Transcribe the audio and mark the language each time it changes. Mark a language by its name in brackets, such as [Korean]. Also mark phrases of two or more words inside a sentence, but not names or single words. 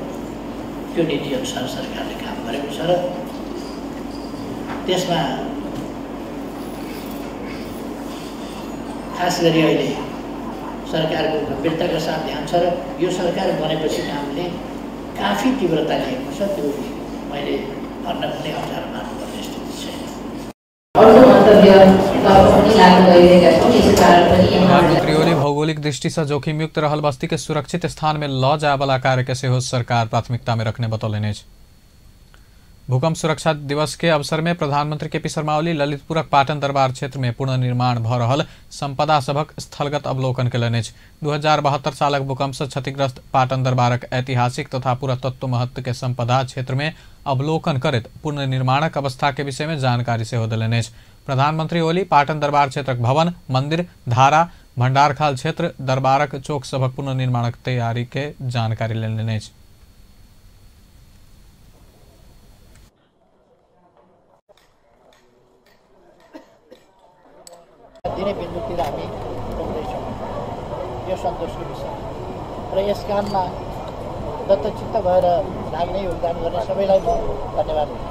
[Nepali] त्यो नीति अनुसार सरकारले काम गरेको छ र त्यसमा खास गरी अहिले सरकारको गम्भीरताका साथ ध्यान छ र यो सरकार बनेपछि कामले काफी तीव्रता लिएको छ। त्यो मैले भन्न पनि अप्ठ्यारो मान्नुपर्ने स्थिति छैन। [Maithili] प्रधानमंत्री ओली भौगोलिक दृष्टि से जोखिमयुक्त रहल बस्ती के सुरक्षित स्थान में ल जाए वाला कार्य के सेहो सरकार प्राथमिकता में रखने बतौलनि। भूकंप सुरक्षा दिवस के अवसर में प्रधानमंत्री केपी शर्मा ओली ललितपुरक पाटन दरबार क्षेत्र में पुनर्निर्माण भ रहल संपदा सभक स्थलगत अवलोकन कयलनि। 2072 सालक भूकंप से क्षतिग्रस्त पाटन दरबारक ऐतिहासिक तथा पुरातत्व महत्व के संपदा क्षेत्र में अवलोकन करैत पुनर्निर्माणक अवस्था के विषय में जानकारी सेहो देलनि। प्रधानमंत्री ओली पाटन दरबार क्षेत्रक भवन, मंदिर, धारा, भंडारखाल क्षेत्र, दरबारक चौक सभक पुनर्निर्माणक तैयारी के जानकारी लेलनि। [Nepali] दिने बिन्दुतिर हामी पुग्दैछौँ, यो सन्तोषको विषय र यस काममा दत्तचित्त भएर लाग्ने योगदान गर्ने सबैलाई म धन्यवाद दिन्छु।